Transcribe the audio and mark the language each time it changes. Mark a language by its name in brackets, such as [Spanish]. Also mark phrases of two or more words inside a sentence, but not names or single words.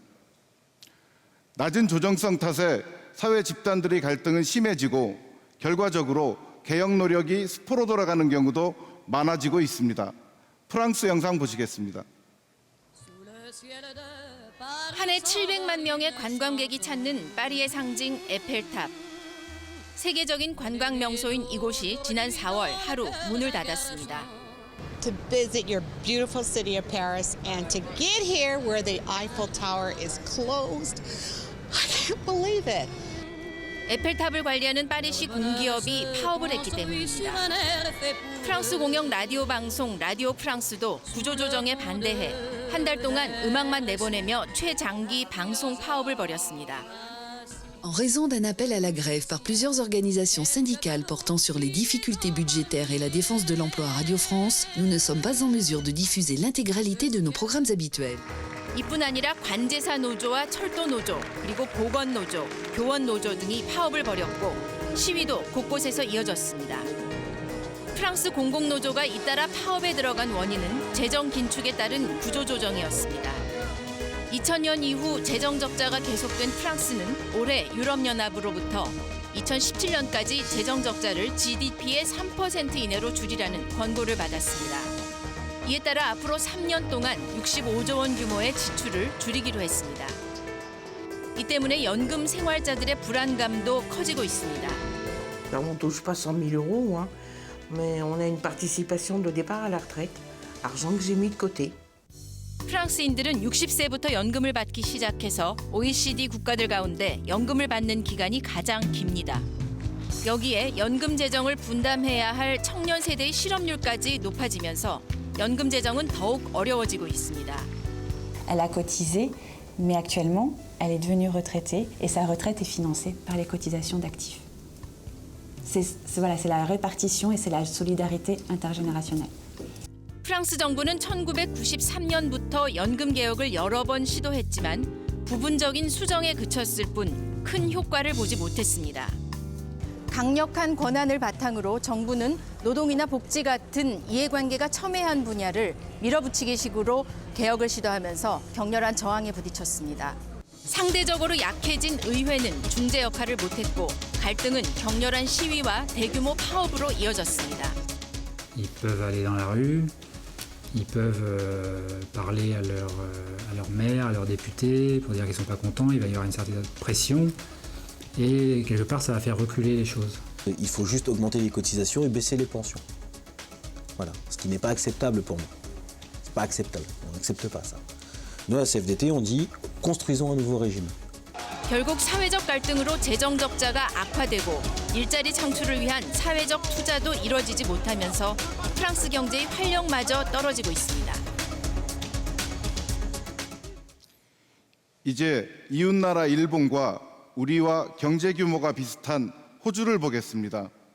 [Korean] 낮은 조정성 탓에 사회 집단들의 갈등은 심해지고 결과적으로 개혁 노력이 수포로 돌아가는 경우도 많아지고 있습니다. 프랑스 영상 보시겠습니다. 한 해 700만 명의 관광객이 찾는 파리의 상징 에펠탑. 세계적인 관광 명소인 이곳이 지난 4월 하루 문을 닫았습니다. [English] To visit your beautiful city of Paris and to get here where the Eiffel Tower is closed. I can't believe it. [Korean] 에펠탑을 관리하는 파리시 공기업이 파업을 했기 때문입니다. 프랑스 공영 라디오 방송 라디오 프랑스도 구조조정에 반대해 한 달 동안 음악만 내보내며 최장기 방송 파업을 벌였습니다. [French] En raison d'un appel à la grève par plusieurs organisations syndicales portant sur les difficultés budgétaires et la défense de l'emploi à Radio France, nous ne sommes pas en mesure de diffuser l'intégralité de nos programmes habituels. [Korean] 이뿐 아니라 관제사 노조와 철도 노조, 그리고 보건 노조, 교원 노조 등이 파업을 벌였고 시위도 곳곳에서 이어졌습니다. 프랑스 공공노조가 잇따라 파업에 들어간 원인은 재정 긴축에 따른 구조조정이었습니다. 2000년 이후 재정 적자가 계속된 프랑스는 올해 유럽연합으로부터 2017년까지 재정 적자를 GDP의 3% 이내로 줄이라는 권고를 받았습니다. 이에 따라 앞으로 3년 동안 65조 원 규모의 지출을 줄이기로 했습니다. 이 때문에 연금 생활자들의 불안감도 커지고 있습니다. [French] On ne touche pas 100 000 euros, hein, mais on a une participation de départ à la retraite, argent que j'ai mis de côté. [Korean] 프랑스인들은 60세부터 연금을 받기 시작해서 OECD 국가들 가운데 연금을 받는 기간이 가장 깁니다. 여기에 연금 재정을 분담해야 할 청년 세대의 실업률까지 높아지면서 연금 재정은 더욱 어려워지고 있습니다. [French] Elle a cotisé, mais actuellement, elle est devenue retraitée et sa retraite est financée par les cotisations d'actifs. C'est la répartition et c'est la solidarité intergénérationnelle. [Korean] 프랑스 정부는 1993년부터 연금 개혁을 여러 번 시도했지만 부분적인 수정에 그쳤을 뿐 큰 효과를 보지 못했습니다. 강력한 권한을 바탕으로 정부는 노동이나 복지 같은 이해관계가 첨예한 분야를 밀어붙이기식으로 개혁을 시도하면서 격렬한 저항에 부딪혔습니다. 상대적으로 약해진 의회는 중재 역할을 못했고 갈등은 격렬한 시위와 대규모 파업으로 이어졌습니다. [French] Ils peuvent aller dans la rue, ils peuvent parler à leur maire, à leurs députés pour dire qu'ils ne sont pas contents, il va y avoir une certaine pression et quelque part ça va faire reculer les choses. Il faut juste augmenter les cotisations et baisser les pensions. Voilà, ce qui n'est pas acceptable pour moi. C'est pas acceptable, on n'accepte pas ça. Nous, à la CFDT, on dit construisons un nouveau régime. [Korean] 결국 사회적 갈등으로 재정 적자가 악화되고 일자리 창출을 위한 사회적 투자도 이뤄지지 못하면서 프랑스 경제의 활력마저 떨어지고 있습니다. 이제 이웃나라 일본과 우리와 경제 규모가 비슷한 호주를 보겠습니다.